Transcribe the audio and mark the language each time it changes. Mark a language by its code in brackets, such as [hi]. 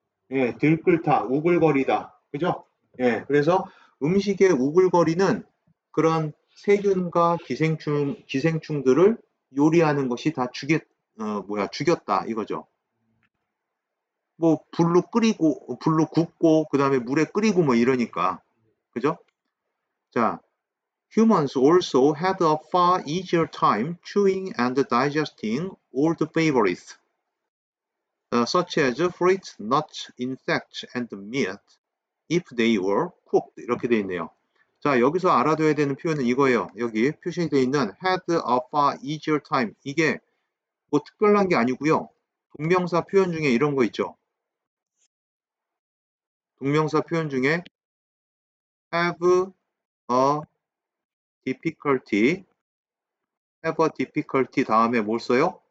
[ko] 예, 들끓다, 우글거리다. 그죠? 예, 그래서 음식에 우글거리는 그런 세균과 기생충들을 요리하는 것이 다 죽였다 이거죠. 뭐 불로 굽고 그 다음에 물에 끓이고 뭐 이러니까. 그죠? [en] 자, humans also had a far easier time chewing and digesting old favorites, such as fruits, nuts, insects, and meat, if they were cooked. [ko] 이렇게 돼 있네요. 자, 여기서 알아둬야 되는 표현은 이거예요. 여기 표시되어 있는 [en] had a far easier time. [ko] 이게 뭐 특별한 게 아니고요. 동명사 표현 중에 이런 거 있죠. 동명사 표현 중에 [en] have a difficulty, have a difficulty [ko] 다음에 뭘 써요?